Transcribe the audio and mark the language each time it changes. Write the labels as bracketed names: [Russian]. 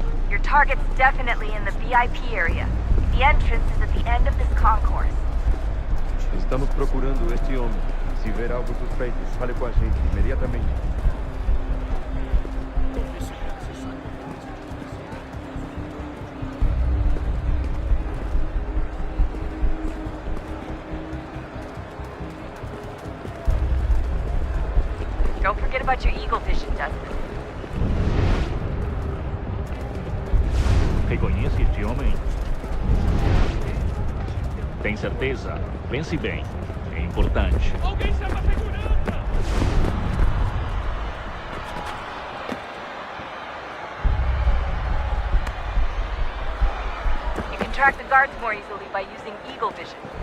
[English] Your target's definitely in the VIP area. The entrance is at the end of this concourse. [Portuguese] Estamos procurando este homem. Se ver algo suspeito, fale com a gente imediatamente. [English] Don't forget about your eagle vision, Dustin. [Portuguese] Reconhece este homem? Tem certeza? Pense bem. É importante. Alguém chama a segurança! [English] You can track the guards more easily by using eagle vision.